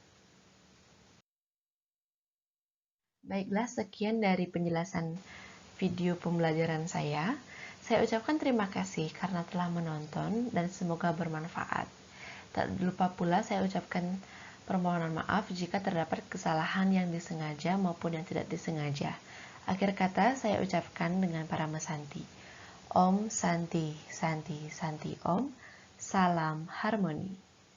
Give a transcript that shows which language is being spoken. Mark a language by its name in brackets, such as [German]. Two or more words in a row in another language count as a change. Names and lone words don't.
[Indonesian] Baiklah, sekian dari penjelasan video pembelajaran saya. Saya ucapkan terima kasih karena telah menonton dan semoga bermanfaat. Tak lupa pula saya ucapkan permohonan maaf jika terdapat kesalahan yang disengaja maupun yang tidak disengaja. Akhir kata saya ucapkan dengan para mesanti. [Sanskrit] Om Santi, Santi, Santi Om. [Indonesian] Salam harmoni.